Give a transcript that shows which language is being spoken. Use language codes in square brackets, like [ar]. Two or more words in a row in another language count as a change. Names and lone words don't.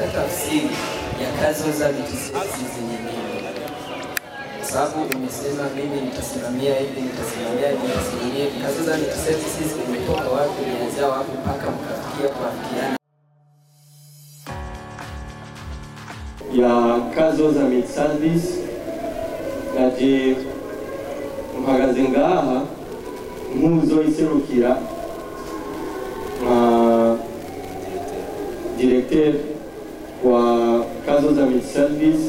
[sw] tafsiri ya Kazoza Multiservices zenye mimi. Kwa sababu umesema mimi nitasimamia hivi, nitasimamia hivi. Kazoza Multiservices imetoka wapi, ilianzia wapi mpaka mkafikia kuafikiana? [rn] Ya Kazoza Multiservices naje mpagaze ngaha muzo iserukira directeur wa Kazoza Multiservices.